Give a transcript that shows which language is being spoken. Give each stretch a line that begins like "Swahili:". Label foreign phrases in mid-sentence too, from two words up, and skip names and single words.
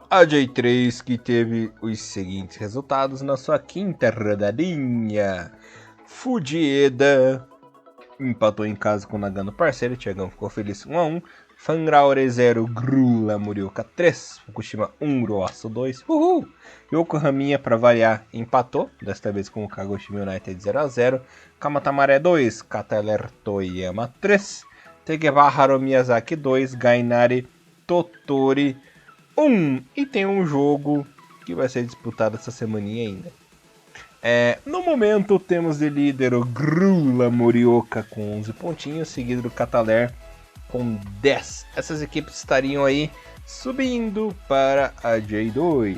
Portuguese: A J3 que teve os seguintes resultados na sua quinta rodadinha. Fujieda empatou em casa com o Nagano parceiro. Thiagão ficou feliz 1-1. Fangraure 0, Grula Morioka 3, Fukushima 1, Roaço 2. Uhul! Yokohaminha, para variar, empatou, desta vez com o Kagoshima United 0-0. Kamatamare 2, Kataler Toyama 3. Tegevaharo Miyazaki 2, Gainari Totori 1. E tem um jogo que vai ser disputado essa semaninha ainda. No momento temos de líder o Grula Morioka com 11 pontinhos, seguido do Kataler com 10. Essas equipes estariam aí subindo para a J2.